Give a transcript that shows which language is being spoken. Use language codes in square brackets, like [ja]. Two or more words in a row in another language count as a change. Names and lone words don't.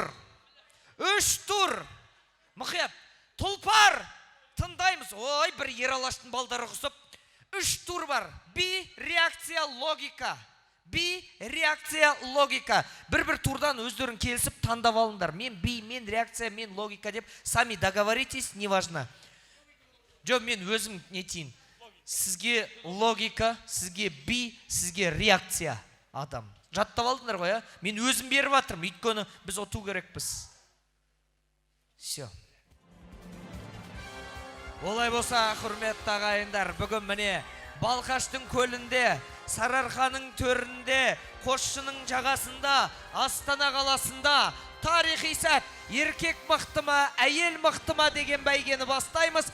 [kk] 3 тур. Мұқият. Тұлпар. Тыңдаймыз. Ой, бір ералаштың балдары құсып. 3 тур бар. Би, реакция, логика. Би, реакция, логика. Бір турдан өздерін келісіп таңдап алыңдар. Мен би, мен реакция, мен логика деп [ru] сами договоритесь, не важно. [kk] Жо, мен өзім нетейін. Сізге логика, сізге би, сізге реакция адам. Жаттап алдыңдар ғой, мен өзім беріп атырмын, өйткені біз оту керекпіз. Все. Олай болса, құрметті ағайындар, бүгін міне Балқаштың көлінде, Сарыарқаның төрінде, Қосшының жағасында, Астана қаласында тарихи сәт, еркек мықты ма, әйел мықты ма деген бәйгені бастаймыз.